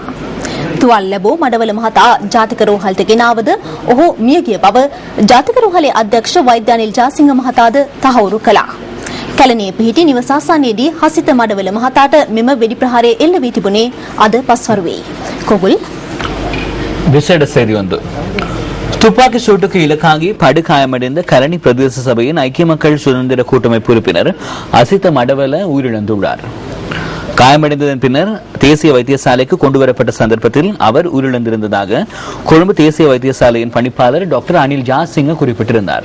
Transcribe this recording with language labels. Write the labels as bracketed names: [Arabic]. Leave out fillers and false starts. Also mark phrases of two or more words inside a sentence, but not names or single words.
[Sinhala] තුවාල ලැබූ මඩවල මහතා ජාතික රෝහලට ගෙනාවද ඔහු මියගිය බව ජාතික රෝහලේ අධ්‍යක්ෂ වෛද්‍ය අනිල් ජාසිංහ මහතාද තහවුරු කළා. කැලණියේ පිහිටි නිවස ආසන්නයේදී හසිත මඩවල මහතාට මෙම වෙඩි ප්‍රහාරය එල්ල වී තිබුණේ අද පස්වරුවේ. කොගුල් [Tamil] விசேட செய்தி ஒன்று. துப்பாக்கி சூட்டுக்கு இலக்காகி படுகாயமடைந்த கரணி பிரதேச சபையின் ஐக்கிய மக்கள் சுதந்திர கூட்டமைப்பு உறுப்பினர் அசித்த மடவல உயிரிழந்துள்ளார். காயமடைந்ததன் பின்னர் தேசிய வைத்தியசாலைக்கு கொண்டுவரப்பட்ட சந்தர்ப்பத்தில் அவர் உயிரிழந்திருந்ததாக கொழும்பு தேசிய வைத்தியசாலையின் பணிப்பாளர் டாக்டர் அனில் ஜாசிங்க குறிப்பிட்டிருந்தார்.